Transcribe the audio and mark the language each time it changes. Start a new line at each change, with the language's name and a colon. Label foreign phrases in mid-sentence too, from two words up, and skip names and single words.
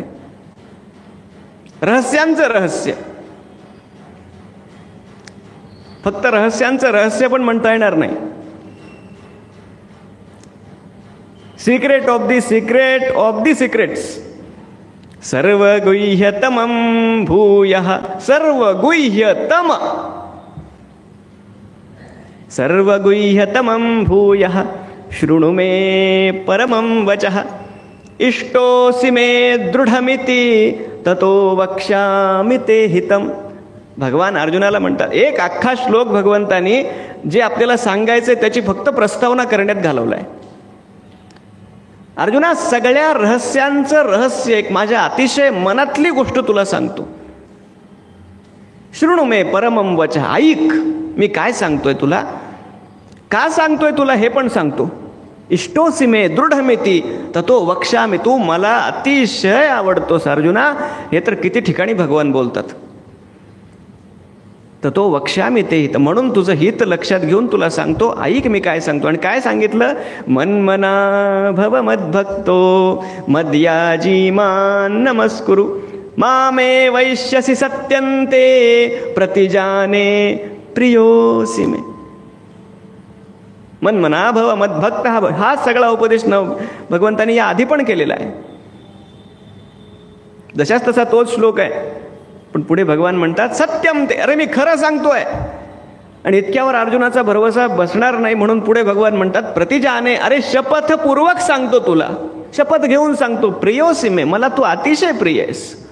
Marathi: रहस्यांचं रहस्य, फक्त रहस्यांचं रहस्य पण म्हणता येणार नाही.
English: secret of the secret of the secrets,
Sanskrit: सर्व गुह्यतमं भूयः, सर्व गुह्यतम, सर्व गुह्यतमं भूयः शृणु मे परमं वचः, इष्टोऽसि मे दृढमिति ततो वक्ष्यामि ते हितम.
Marathi: भगवान अर्जुनाला म्हणतात, एक अख्खा श्लोक भगवंतानी जे आपल्याला सांगायचे त्याची फक्त प्रस्तावना करण्यात घालवलाय. अर्जुना, सगळ्या रहस्यांचं रहस्य एक माझ्या अतिशय मनातली गोष्ट तुला सांगतो.
Sanskrit: शृणु मे परमं वचः,
Marathi: ऐक मी काय सांगतोय तुला, का सांगतोय तुला हे पण सांगतो.
Sanskrit: इष्टोसी मे दृढमिति ततो वक्ष्यामि,
Marathi: तू मला अतिशय आवडतोस अर्जुना, हे तर किती ठिकाणी भगवान बोलतात.
Sanskrit: ततो वक्ष्यामि ते हित,
Marathi: म्हणून तुझं हित लक्षात घेऊन तुला सांगतो, ऐक मी काय सांगतो. आणि काय सांगितलं?
Sanskrit: मन्मना भव मद्भक्तो मद्याजी मान नमस्कुरु, मामे वैश्यसि सत्यन्ते प्रतिजाने प्रियोसी मे. मन्मना भव मद्भक्त,
Marathi: हा सगळा उपदेश भगवंतांनी या आधी पण केलेला आहे. जशाच तसा तोच श्लोक आहे. पण पुढे भगवान म्हणतात
Sanskrit: सत्यम ते,
Marathi: अरे मी खरं सांगतोय. आणि इतक्यावर अर्जुनाचा भरवसा बसणार नाही, म्हणून पुढे भगवान म्हणतात प्रतिजाने, अरे शपथपूर्वक सांगतो तुला, शपथ घेऊन सांगतो,
Sanskrit: प्रियोसी मे,
Marathi: मला तू अतिशय प्रिय आहेस.